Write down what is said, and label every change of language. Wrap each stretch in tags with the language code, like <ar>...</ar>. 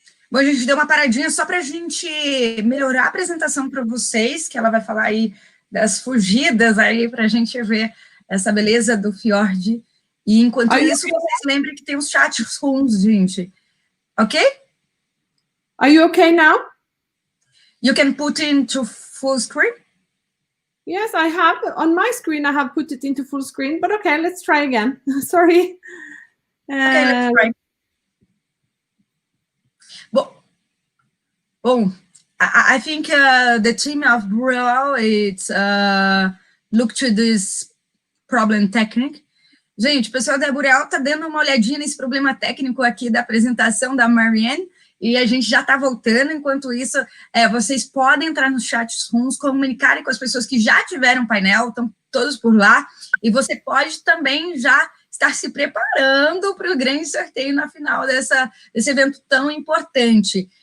<pt>Bom, a gente deu uma paradinha só para a gente melhorar a apresentação para vocês, que ela vai falar aí das fugidas aí para a gente ver essa beleza do fjord. E enquanto isso, vocês lembrem que tem os chat rooms, gente.</pt> <en>Ok? Are you okay now? You can put into full screen? Yes, I have. On my screen, I have put it into full screen, but okay, let's try again. Sorry. Okay, let's try.</en> <pt>Bom,</pt> <en>I think the team of Burel, it's look to this problem technique.</en> <pt>Gente, o pessoal da Burel está dando uma olhadinha nesse problema técnico aqui da apresentação da Marianne, e a gente já está voltando. Enquanto isso, vocês podem entrar nos chat rooms, comunicarem com as pessoas que já tiveram painel, estão todos por lá, e você pode também já estar se preparando para o grande sorteio na final desse evento tão importante.</pt>